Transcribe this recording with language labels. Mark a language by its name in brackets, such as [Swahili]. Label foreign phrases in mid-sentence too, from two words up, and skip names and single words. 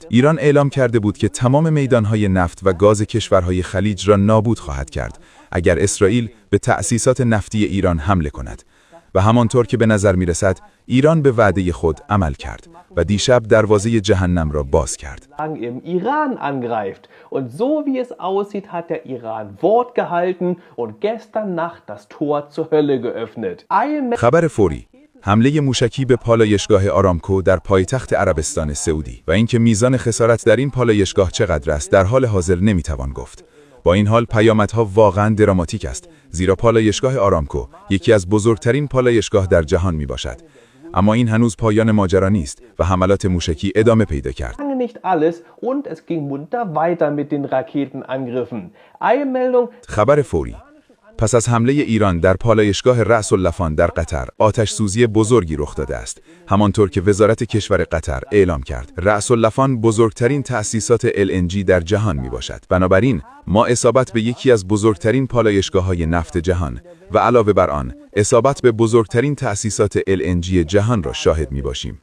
[Persian] ایران اعلام کرده بود که تمام میدان‌های نفت و گاز کشورهای خلیج را نابود خواهد کرد اگر اسرائیل به تأسیسات نفتی ایران حمله کند و همانطور که به نظر می‌رسد ایران به وعده خود عمل کرد و دیشب دروازه جهنم را باز کرد. [German] Im Iran angreift und so wie es aussieht hat der Iran Wort gehalten und gestern Nacht das Tor zur Hölle geöffnet. [Persian] خبر فوری: حمله موشکی به پالایشگاه آرامکو در پایتخت عربستان سعودی و اینکه میزان خسارت در این پالایشگاه چقدر است در حال حاضر نمیتوان گفت. با این حال پیامدها واقعا دراماتیک است، زیرا پالایشگاه آرامکو یکی از بزرگترین پالایشگاه در جهان می باشد. اما این هنوز پایان ماجرا نیست و حملات موشکی ادامه پیدا کرد. [German] Nicht alles und es ging munter weiter mit den Raketenangriffen. Eilmeldung. [Persian] خبر فوری: پس از حمله ایران در پالایشگاه رأس اللفان در قطر، آتش سوزی بزرگی رخ داده است. همانطور که وزارت کشور قطر اعلام کرد، رأس اللفان بزرگترین تأسیسات LNG در جهان می باشد. بنابراین ما اصابت به یکی از بزرگترین پالایشگاه‌های نفت جهان و علاوه بر آن اصابت به بزرگترین تأسیسات LNG جهان را شاهد می باشیم.